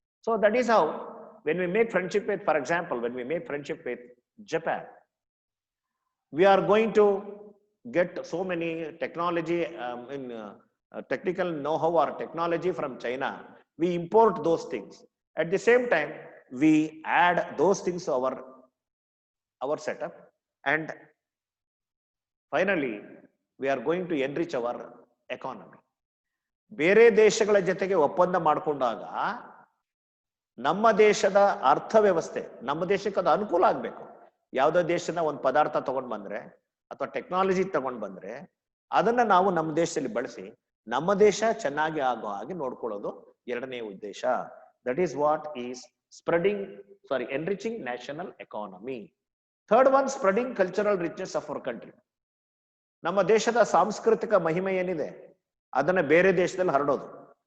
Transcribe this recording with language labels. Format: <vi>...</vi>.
<en>So that is how, when we make friendship with, for example, when we make friendship with Japan, we are going to get so many technology technical know-how or technology from China. We import those things. At the same time, we add those things to our setup. And finally, we are going to enrich our economy.</en> <kn>ಬೇರೆ ದೇಶಗಳ ಜೊತೆಗೆ ಒಪ್ಪಂದ ಮಾಡಿಕೊಂಡಾಗ ನಮ್ಮ ದೇಶದ ಅರ್ಥವ್ಯವಸ್ಥೆ, ನಮ್ಮ ದೇಶಕ್ಕೆ ಅದು ಅನುಕೂಲ ಆಗ್ಬೇಕು. ಯಾವುದೋ ದೇಶದ ಒಂದು ಪದಾರ್ಥ ತಗೊಂಡ್ ಬಂದ್ರೆ ಅಥವಾ ಟೆಕ್ನಾಲಜಿ ತಗೊಂಡ್ ಬಂದ್ರೆ ಅದನ್ನ ನಾವು ನಮ್ಮ ದೇಶದಲ್ಲಿ ಬಳಸಿ ನಮ್ಮ ದೇಶ ಚೆನ್ನಾಗಿ ಆಗೋ ಹಾಗೆ ನೋಡ್ಕೊಳ್ಳೋದು ಎರಡನೇ ಉದ್ದೇಶ.</kn> <en>That is what is enriching national economy. Third one, spreading cultural richness of our country.</en> <kn>ನಮ್ಮ ದೇಶದ ಸಾಂಸ್ಕೃತಿಕ ಮಹಿಮೆ ಏನಿದೆ ಅದನ್ನ ಬೇರೆ ದೇಶದಲ್ಲಿ ಹರಡೋದು.</kn>